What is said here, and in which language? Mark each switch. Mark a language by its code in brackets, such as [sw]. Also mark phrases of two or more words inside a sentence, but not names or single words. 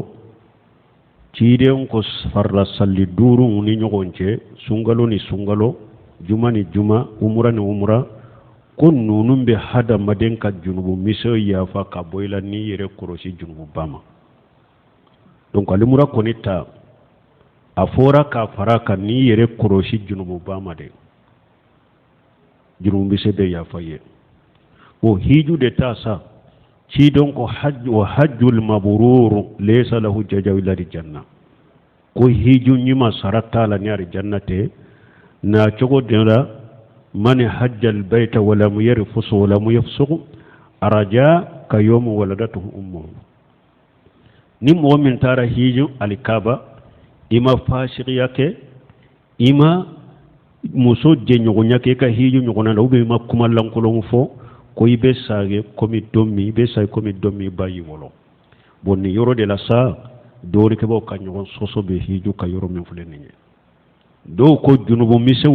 [bm] ciden ko farla salli duuru ni ɲɔgɔn cɛ sunkalo ni sunkalo juma ni juma umra ni umra ko ninnu bɛ hadamaden ka junubu misɛw yafa ka bɔ i la n'i yɛrɛ kɔlɔsi junububa ma donc alimura kɔni ta a fɔra k'a fara kan n'i yɛrɛ kɔlɔsi junububa ma dɛ junubu misɛ bɛ yafa ye o hiju de ta sa ciden ko [ar] الحج المبرور ليس له جزاء إلا الجنة [bm] ko hiju ɲuman sara t'a la ni arijanna tɛ na cogo de la [ar] من حج البيت ولم يرفث ولم يفسق رجع كيوم ولدته أمه [bm] ni mɔgɔ min taara hiju alikaba ima fasiqiya kɛ ima muso jɛɲɔgɔnya kɛ ka hiju ɲɔgɔnna la ubiyɛn ima kuma lankolon fɔ ko i bɛ sage komi don min i bɛ sage komi don min i b'a ye wɔlɔ bon ni yɔrɔ de la sa dɔwɛrɛkɛbaw ka ɲɔgɔn sɔsɔ bɛ hiju ka yɔrɔ min filɛ nin ye dɔw ko junubu misɛw